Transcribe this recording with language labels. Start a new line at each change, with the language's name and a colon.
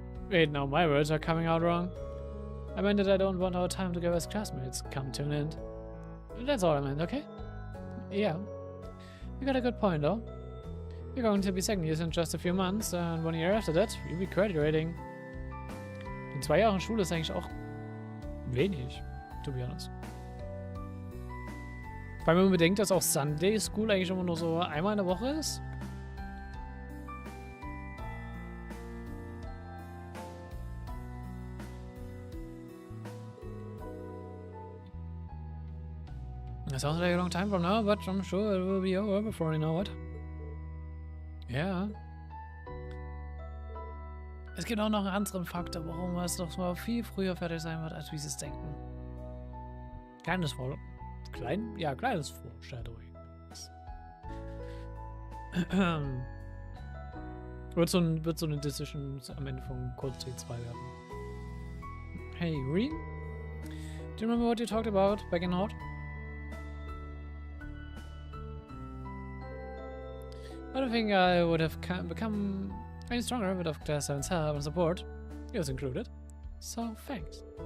English: Wait, now my words are coming out wrong. I meant that I don't want our time together as classmates come to an end. That's all I meant, okay? Yeah. You got a good point though. You're going to be second years in just a few months, and 1 year after that, you'll be graduating.
German: In 2 Jahren Schule ist eigentlich auch wenig,
English: to be honest.
German: Weil man bedenkt, dass auch Sunday School eigentlich immer nur so einmal in der Woche ist.
English: It sounds like a long time from now, but I'm sure it will be over before you know it.
German: Ja. Es gibt auch noch einen anderen Faktor, warum es noch mal viel früher fertig sein wird, als wir es denken. Kleines Foreshadowing. Wird so eine Decision am Ende von Code T2 werden.
English: Hey, Green? Do you remember what you talked about back in Horde? I don't think I would have become any stronger without Class 7's help and support, yours included. So thanks.